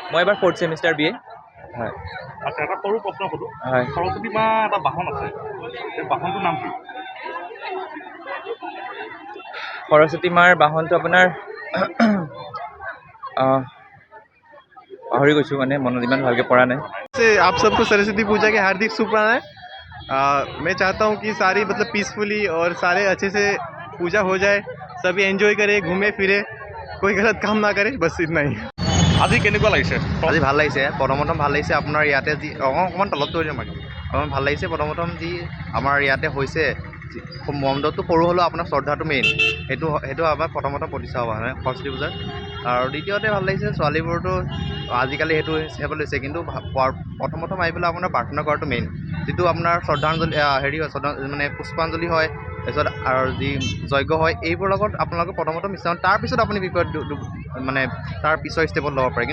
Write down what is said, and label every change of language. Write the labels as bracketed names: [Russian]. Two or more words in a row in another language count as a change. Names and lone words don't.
[Assamese] মই এবাৰ 4th ছেমিষ্টাৰ BA। হয়। আচ্ছা, এটা সৰু প্ৰশ্ন সোধোঁ। হয়। সৰস্বতী মা এটা বাহন আছে, সেই বাহনটোৰ নাম কি? সৰস্বতী মাৰ বাহনটো আপোনাৰ পাহৰি গৈছোঁ, মানে মনত ইমান ভালকৈ পৰা নাই। [Hindi] आप सबको सरस्वती पूजा के हार्दिक शुभकामनाएं। मैं चाहता हूँ कि सारी मतलब पीसफुली और सारे अच्छे से पूजा हो जाए, सभी एंजॉय करे, घूमे फिरे, कोई गलत काम ना करे, बस इतना ही। [Assamese] আজি কেনেকুৱা লাগিছে? আজি ভাল লাগিছে, প্ৰথম ভাল লাগিছে আপোনাৰ ইয়াতে যি অকণমান তলত থৈ দিম, অকণমান ভাল লাগিছে। প্ৰথম যি আমাৰ ইয়াতে হৈছে, মণ্ডপটো সৰু হ'লেও আপোনাৰ শ্ৰদ্ধাটো মেইন, সেইটো আমাৰ প্ৰথমতে প্ৰতিষ্ঠা হোৱা হয় সৰস্বতী পূজাৰ। আৰু দ্বিতীয়তে ভাল লাগিছে ছোৱালীবোৰতো আজিকালি সেইটো হিচাপে লৈছে, কিন্তু প্ৰথম আহি পেলাই আপোনাৰ প্ৰাৰ্থনা কৰাটো মেইন, যিটো আপোনাৰ শ্ৰদ্ধাঞ্জলি হেৰি হয়, মানে পুষ্পাঞ্জলি হয়, তাৰপিছত আৰু যি যজ্ঞ হয়, এইবোৰৰ লগত আপোনালোকে প্ৰথমতে মিশ্ৰণ, তাৰপিছত আপুনি বিপদ মানে তাৰ পিছৰ ষ্টেপত ল'ব পাৰে।